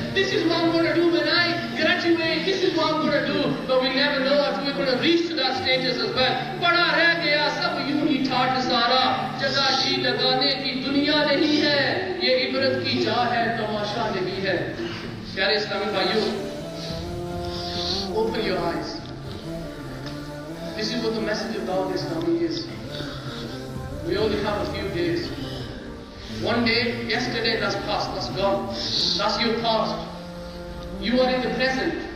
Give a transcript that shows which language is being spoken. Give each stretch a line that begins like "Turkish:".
English: This is what I'm going to do when I graduate. This is what I'm going to do. But we never know if we're going to reach to that status as well.
Hindi: पड़ा रह गया सब यूं ही ठाट सारा. जगह जी लगाने की दुनिया नहीं है, ये इबरत की जा है, तमाशा नहीं है. प्यारे इस्लामी भाइयों,
English: open your eyes. This is what the message of Dawat-e-Islami is. We only have a few days. One day, yesterday, that's past, that's gone. That's your past. You are in the present.